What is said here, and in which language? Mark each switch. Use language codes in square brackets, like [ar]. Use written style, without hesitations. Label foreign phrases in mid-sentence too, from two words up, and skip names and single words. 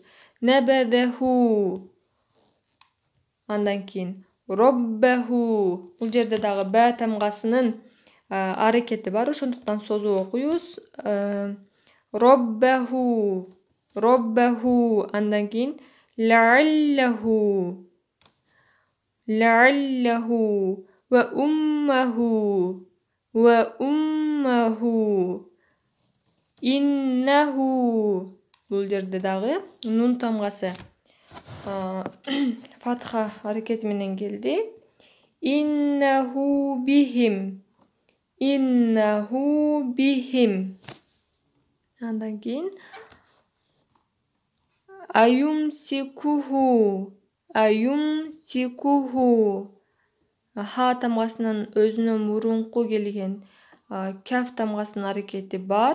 [ky] Набадаху. Андан кийин роббаху. Бул жерде дагы ба тамгасынын аракети бар, ошондуктан созуп окуйбуз. Роббаху. Андан кийин лааллаху. [ar] وأمه. [ky] Иннаху. Бул жерде дагы нун тамгасы фатха аракети менен келди. [ar] إنه بهم. [ky] Андан кийин аюмсикуху. Ха тамгасынын өзүнүн мурунку келген каф тамгасынын аракети бар.